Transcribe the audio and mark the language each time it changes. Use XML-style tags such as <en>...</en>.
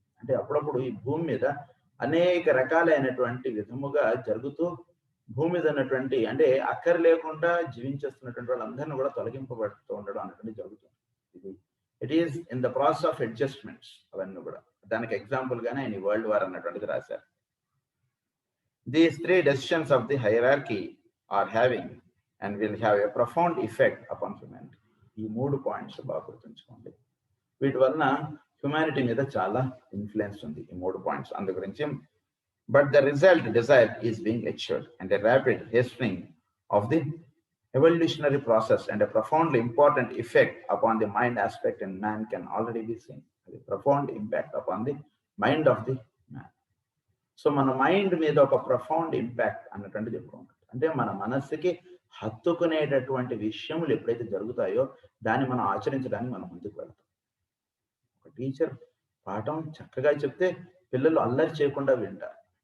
<te>అంటే అప్పుడప్పుడు ఈ భూమి మీద అనేక రకాలైనటువంటి విధముగా జరుగుతూ భూమి మీద ఉన్నటువంటి అంటే అక్కర లేకుండా జీవించేస్తున్నటువంటి వాళ్ళందరినీ కూడా తొలగింపబడుతూ ఉండడం అన్నటువంటి జరుగుతుంది. ఇది</te> <en>It is in the process of adjustments.</en> <te>అవన్నీ కూడా దానికి ఎగ్జాంపుల్ గానే ఆయన వరల్డ్ వార్ అన్నటువంటిది రాశారు.</te> <en>These 3 decisions of the hierarchy are having and will have a profound effect upon humanity.</en> <te>ఈ 3 పాయింట్స్ బాగా గుర్తుంచుకోండి. వీటి వలన హ్యుమానిటీ మీద చాలా ఇన్ఫ్లుయెన్స్ ఉంది ఈ 3 పాయింట్స్. అందు గురించి</te> <en>But the result desire is being achieved and a rapid hastening of the evolutionary process and a profoundly important effect upon the mind aspect in man can already be seen. The profound impact upon the mind of the man. సో</en> <te>మన mind మీద ఒక profound impact అన్నటువంటి చెప్పుకుంటాం. అంటే మన మనస్సుకి హత్తుకునేటటువంటి విషయములు ఎప్పుడైతే జరుగుతాయో దాన్ని మనం ఆచరించడానికి మనం ముందుకు వెళ్తాం. ఒక టీచర్ పాఠం చక్కగా చెప్తే పిల్లలు అల్లరి చేయకుండా వింటారు.</te>